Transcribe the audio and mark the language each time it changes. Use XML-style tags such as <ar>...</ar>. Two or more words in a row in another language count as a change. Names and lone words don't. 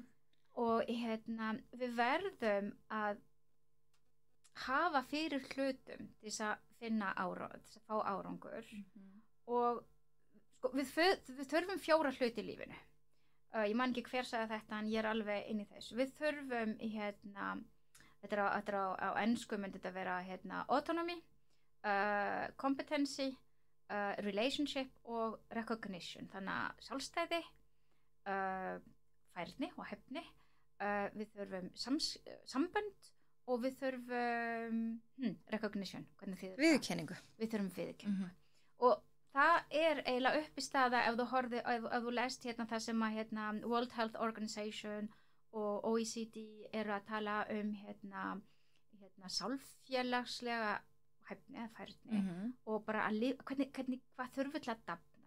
<is>Og við verðum að hafa fyrir hlutum til þess að finna árangur, til þess að fá árangur. Og við þurfum 4 hluti í lífinu. Ég man ekki hver sagði þetta en ég alveg inn í þessu. Við þurfum þetta á ensku myndi þetta vera</is> <en>autonomy, competency, relationship</en> <is>og</is> <en>recognition.</en> <is>Þannig að sjálfstæði, færni og hefni. Við þurfum sambönd og við þurfum recognition. Viðurkenningu. Við þurfum viðurkenningu. Og það eiginlega upp í staða ef þú lest það sem að World Health Organization og OECD að tala sálfélagslega hæfni eða færni og bara hvað þurfum við til að dafna.</is>